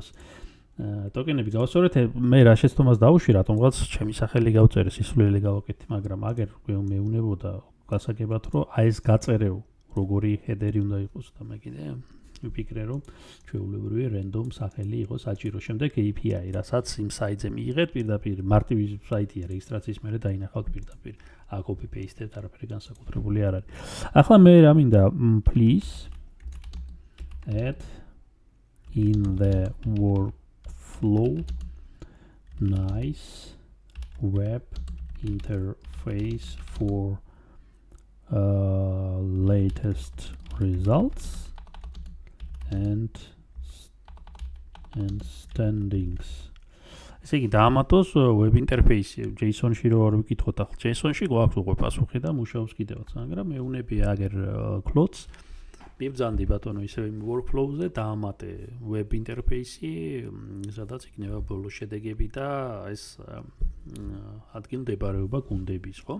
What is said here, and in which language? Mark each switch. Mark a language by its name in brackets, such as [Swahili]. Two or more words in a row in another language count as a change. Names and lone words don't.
[Georgian] ტოკენები გავასწორეთ, მე რა შეცდომას დავუშვი, რატომღაც ჩემი სახელი გავწერე, სისულელი გავაკეთე, მაგრამ აგერ მეუნებოდა გასაგებად რომ აი ეს გაწერეო, როგორი ჰედერი უნდა იყოს და მე კიდე ვიფიქრე რომ ჩვეულებრივი random სახელი იყოს საჭირო. შემდეგ API, რასაც იმ საიტზე მიიღეთ პირდაპირ მარტივი საიტია რეგისტრაციის მერე დაინახავთ პირდაპირ. აქ [English] copy paste- [Georgian] ეთ, არაფერი განსაკუთრებული არ არის. ახლა მე რა მინდა [English] please add in the workflow nice web interface for latest results and standings. [Georgian] ესე იგი დაამატოს [English] web interface [Georgian] JSON-ში რო არ ვიკითხოთ ახლა JSON-ში გვაქვს უკვე პასუხი და მუშაობს კიდევაც, მაგრამ მეუნები აგერ clots მიბძანდი ბატონო ისევ workflow-ზე დაამატე [English] web interface- [Georgian] ი, სადაც იქნება ბოლო შედეგები და ეს ადგილმდებარეობა გუნდების, ხო?